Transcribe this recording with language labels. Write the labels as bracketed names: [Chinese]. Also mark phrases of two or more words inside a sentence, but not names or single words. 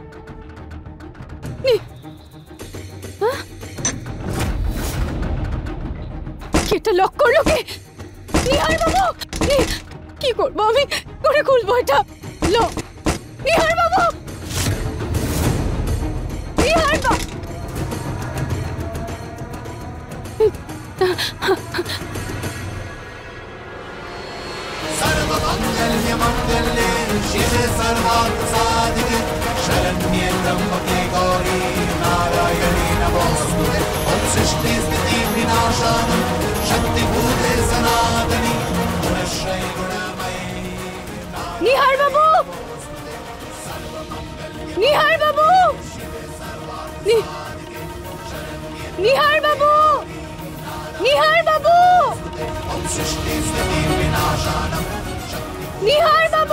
[Bangla] এটা লক করলো কে? নিহার বাবু, কি করবো আমি? করে খুলবো এটা? নিহার বাবু, নিহার বাবু! [Sanskrit] सर्वमंगल्य मंगल्ये शिवे सर्वार्थ साधिके शरण्ये त्र्यंबके गौरी नारायणी नमोस्तुते ओम सृष्टि स्थिति विनाशाय शक्तिभूते सनातनी गुणश्रय गुणमयी। [Bangla] নিহার বাবু, নিহার বাবু, নিহার বাবু, নিহার বাবু, নিহার বাবু!